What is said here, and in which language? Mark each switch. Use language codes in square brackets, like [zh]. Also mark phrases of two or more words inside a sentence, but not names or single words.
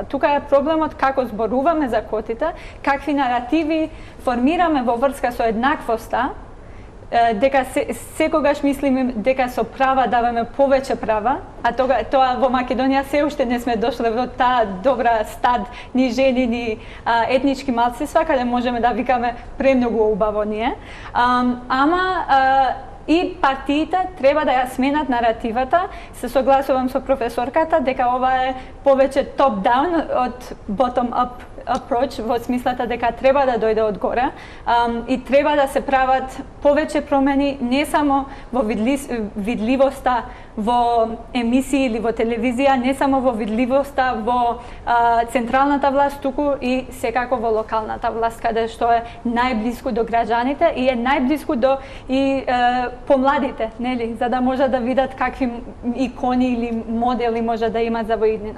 [mk] Тука е проблемот како зборуваме за квотите, какви наративи формираме во врска со еднаквоста, дека секогаш мислиме дека со права даваме повеќе права, а тоа во Македонија се уште не сме дошле во таа добра стад ни жени, ни етнички малцинства, каде можеме да викаме премногу убаво ние. И партиите треба да ја сменат наративата. Се согласувам со професорката дека ова е повеќе топ-даун од [en] bottom-up approach, [mk] во смислата дека треба да дојде од горе и треба да се прават повеќе промени не само во видливоста во емисии или во телевизија, не само во видливоста во централната власт, туку и секако во локалната власт, каде што е најблиску до граѓаните и е најблиску до и помладите, нели, за да можат да видат какви икони или модели може да имат за во иднина.